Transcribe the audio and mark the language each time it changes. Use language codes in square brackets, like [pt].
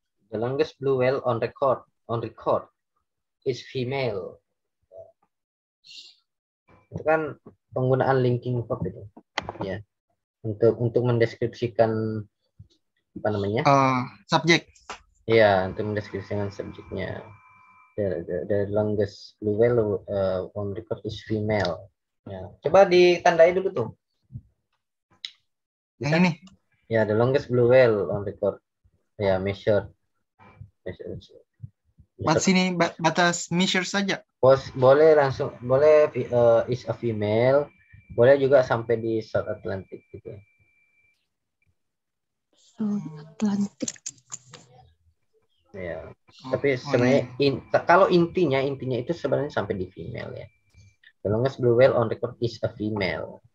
[en] The longest blue whale on record is female. [id] Itu kan penggunaan linking verb itu ya, untuk mendeskripsikan apa namanya, subjek ya, untuk mendeskripsikan subjeknya. [en] The longest blue whale on record is female ya. [id] Coba ditandai dulu tuh. Bisa? Yang ini [en] Ya, the longest blue whale on record. Ya, measure. [id] Sini batas measure saja. Boleh langsung, boleh is a female, boleh juga sampai di South Atlantic gitu ya. South Atlantic. Ya. Tapi sebenarnya kalau intinya itu sebenarnya sampai di female ya. [en] The longest blue whale on record is a female.